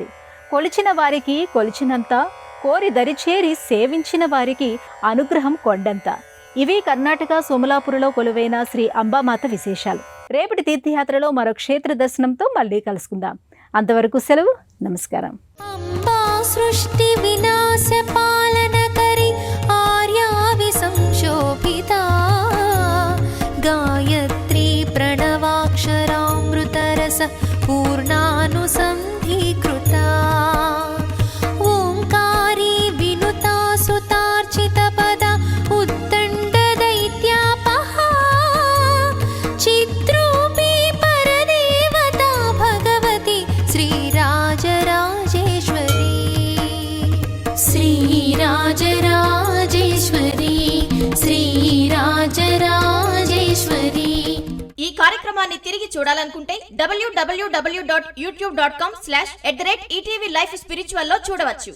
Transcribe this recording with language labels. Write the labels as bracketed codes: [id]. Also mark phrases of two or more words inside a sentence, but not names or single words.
[te] కొలిచిన వారికి కొలిచినంత, కోరి దరిచేరి సేవించిన వారికి అనుగ్రహం కొండంత. ఇవి కర్ణాటక సోమలాపురలో కొలువైన శ్రీ అంబామాత విశేషాలు. రేపటి తీర్థయాత్రలో మరో క్షేత్ర దర్శనంతో మళ్ళీ కలుసుకుందాం. అంతవరకు సెలవు. నమస్కారం. [sa] अम्बा सृष्टि विनाश पालन करी आर्या विसंशोभिता गायत्री प्रणवाक्षरामृतरस पूर्णानुसन्धीकृता ओंकारी विनुता सुतार्चित पदा उद्दण्ड दैत्यापहा चित्रूपी परदेवता भगवती श्रीराजराजेश्वरी श्रीराजराजेश्वरी श्रीराजराजेश्वरी। [te] ఈ కార్యక్రమాన్ని తిరిగి చూడాలనుకుంటే www.youtube.com/@ETV Life Spiritual లో చూడవచ్చు.